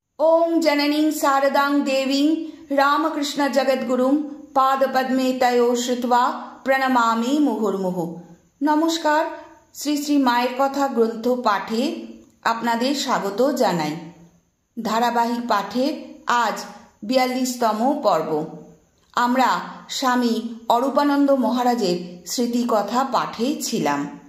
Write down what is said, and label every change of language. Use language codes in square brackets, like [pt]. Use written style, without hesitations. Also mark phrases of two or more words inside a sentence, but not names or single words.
[sa] ओम जननीं शारदां देवीं रामकृष्ण जगद्गुरुं पादपद्मे तयो श्रुत्वा প্রণমামি মুহুর্মুহু। [bn] নমস্কার, শ্রী শ্রী মায়ের কথা গ্রন্থ পাঠে আপনাদের স্বাগত জানাই। ধারাবাহিক পাঠে আজ ৪২তম পর্ব। আমরা স্বামী অরূপানন্দ মহারাজের স্মৃতিকথা পাঠে ছিলাম।